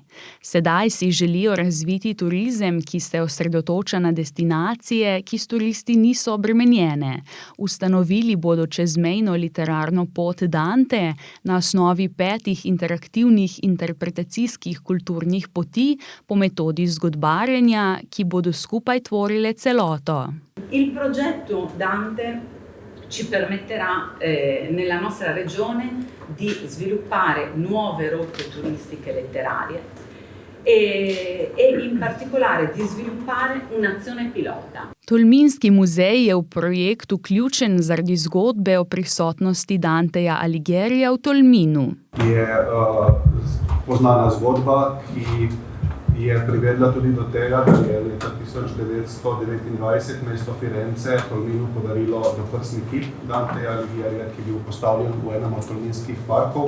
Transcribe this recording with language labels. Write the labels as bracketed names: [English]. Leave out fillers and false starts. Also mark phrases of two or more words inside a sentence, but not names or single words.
[Slovenian] Sedaj si želijo razviti turizem, ki se osredotoča na destinacije, ki s turisti niso obremenjene. Ustanovili bodo čezmejno literarno pot Dante na osnovi 5 interaktivnih interpretacijskih kulturnih poti po metodi zgodbarjenja, ki bodo skupaj tvorile celoto. [Italian] Il progetto Dante ci permetterà nella nostra regione di sviluppare nuove rotte turistiche letterarie e in particolare di sviluppare un'azione pilota. [Slovenian] Tolminski muzej je v projekt vključen zaradi zgodbe o prisotnosti Danteja Alighierija v Tolminu. Je poznana zgodba, ki je privedla tudi do tega, da je leta 1929 mesto Firence Tolminu podarilo doprsni kip Danteja Alighierija, ki je bil postavljen v enem od tolminskih parkov.